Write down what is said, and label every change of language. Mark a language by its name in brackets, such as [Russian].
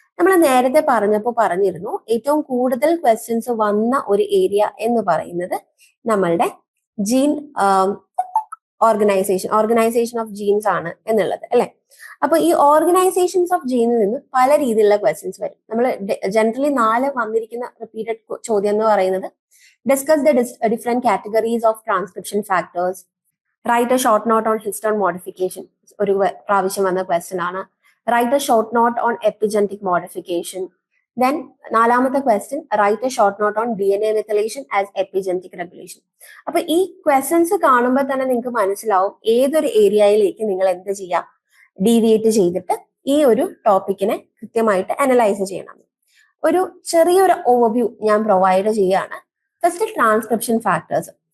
[Malayalam] നമ്മൾ നേരത്തെ പറഞ്ഞിരുന്നു ഏറ്റവും കൂടുതൽ ക്വസ്റ്റ്യൻസ് വന്ന ഒരു ഏരിയ എന്ന് പറയുന്നത് നമ്മളുടെ ജീൻ ഓർഗനൈസേഷൻ ഓഫ് ജീൻസ് ആണ് എന്നുള്ളത്, അല്ലെ? അപ്പൊ ഈ ഓർഗനൈസേഷൻസ് ഓഫ് ജീനിൽ നിന്ന് പല രീതിയിലുള്ള ക്വസ്റ്റ്യൻസ് വരും. നമ്മൾ ജനറലി 4 വന്നിരിക്കുന്ന റിപ്പീറ്റഡ് ചോദ്യം എന്ന് പറയുന്നത് [English] discuss the different categories of transcription factors, write a short note on histone modification, [Malayalam] ഒരു പ്രാവശ്യം വന്ന ക്വസ്റ്റ്യൻ ആണ്. [English] write a short note on epigenetic modification. Then [Malayalam] 4ാമത്തെ question, [English] write a short note on DNA methylation as epigenetic regulation. [Malayalam] അപ്പൊ ഈ questions കാണുമ്പോൾ തന്നെ നിങ്ങൾക്ക് മനസ്സിലാവും ഏതൊരു ഏരിയയിലേക്ക് നിങ്ങൾ എന്ത് ചെയ്യാം, ഡീവിയേറ്റ് ചെയ്തിട്ട് ഈ ഒരു ടോപ്പിക്കിനെ കൃത്യമായിട്ട് അനലൈസ് ചെയ്യണം. ഒരു ചെറിയൊരു ഓവർവ്യൂ ഞാൻ പ്രൊവൈഡ് ചെയ്യുകയാണ്. First transcription factors.